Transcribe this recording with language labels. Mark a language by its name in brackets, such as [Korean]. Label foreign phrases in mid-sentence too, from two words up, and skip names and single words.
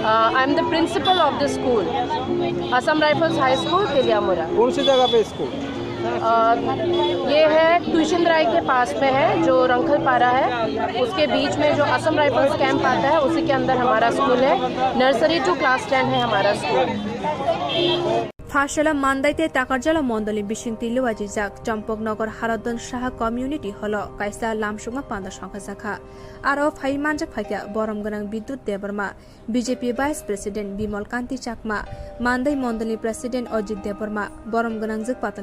[English] I am the principal of the school, Assam Rifles High School Tiliyamura. [Hindi] कौन सी जगह पे स्कूल? ये है ट्यूशन राय के पास में है, जो रंखल पारा है उसके बीच में जो असम राइफल्स कैंप आता है उसी के अंदर हमारा स्कूल है। [English] nursery to class 10 [Hindi] है हमारा स्कूल। [Kok Borok] फाशला मानदाइते ताकारजला मंडली बिशिंगति लुवाजिजाक चम्पकनगर हारदन साहा [English] community hall [Kok Borok] काइसा लामसुंगा पांदा संखा जाखा आरो फाइ मानजाक फाइका बरम गनां विद्युत देबरमा बीजेपी [English] vice president [Kok Borok] बिमल कांति चाकमा मानदाइ मंडली प्रेसिडेंट अजित देबरमा बरम गनां जक पातल